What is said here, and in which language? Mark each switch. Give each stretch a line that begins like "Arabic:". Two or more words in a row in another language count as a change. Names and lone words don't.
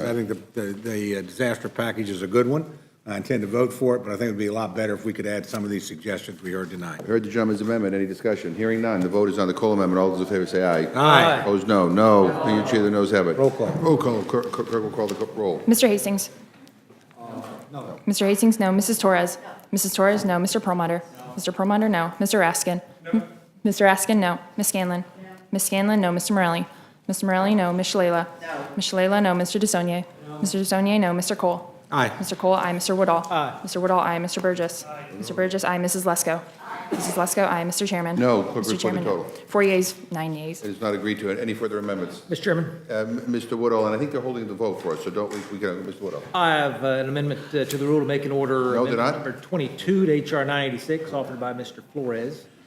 English: I think the disaster package is a good one. I intend to vote for it, but I think it would be a lot better if we could add some of these suggestions we heard tonight. Heard the gentleman's amendment. Any discussion? Hearing none. The vote is on the Cole amendment. All those in favor say aye. Aye. Opposed, no. No. The chair, the noes have it. Roll call. Roll call. Clerk will call the roll. Mr. Hastings? No. Mr. Hastings, no. Mrs. Torres? Mrs. Torres, no. Mr. Perlmutter? Mr. Perlmutter, no. Mr. Raskin? No. Mr. Raskin, no. Ms. Scanlon? No. Ms. Scanlon, no. Mr. Morelli? Mr. Morelli, no. Ms. Shalala? No. Ms. Shalala, no. Mr. DeSaulnier? No. Mr. DeSaulnier, no. Mr. Cole? Aye. Mr. Cole, aye. Mr. Woodall? Aye. Mr. Woodall, aye. Mr. Burgess? Aye. Mr. Burgess, aye. Mrs. Lesko? Mrs. Lesko, aye. Mr. Chairman? No. Clerk Mr. report the Chairman, total. 4 yeas, 9 nays. It is not agreed to. Any further amendments? Mr. Chairman, Mr. Woodall, and I think they're holding the vote for us, so don't we can, Mr. Woodall. I have an amendment to the rule to make an order. No, they're not. Number 22 to H.R. 986, offered by Mr. Flores.